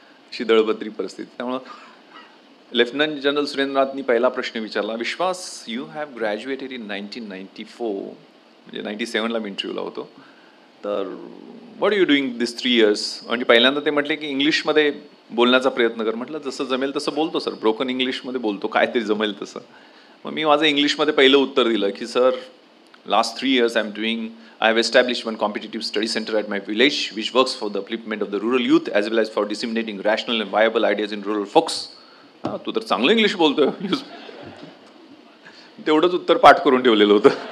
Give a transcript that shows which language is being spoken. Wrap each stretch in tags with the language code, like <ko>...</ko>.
<mr>अशी दळबद्री परिस्थिती. त्यामुळं लेफ्टनंट जनरल सुरेंद्रनाथनी पहिला प्रश्न विचारला, विश्वास,</mr> <en>you have graduated in 1994,</en> <mr>म्हणजे 97ला मी इंटरव्ह्यूला होतो, तर</mr> <en>What are you doing this 3 years?</en> <mr>म्हणजे पहिल्यांदा ते म्हटले की इंग्लिशमध्ये बोलण्याचा प्रयत्न कर. म्हटलं जसं जमेल तसं बोलतो सर, ब्रोकन इंग्लिशमध्ये बोलतो, काहीतरी जमेल तसं. मग मी माझं इंग्लिशमध्ये पहिलं उत्तर दिलं की sir,</mr> <en>last 3 years I have established one competitive study center at my village which works for the upliftment of the rural youth as well as for disseminating rational and viable ideas in rural folks.</en> <mr>तू तर चांगलं English बोलतोय. तेवढंच उत्तर पाठ करून ठेवलेलं होतं.</mr>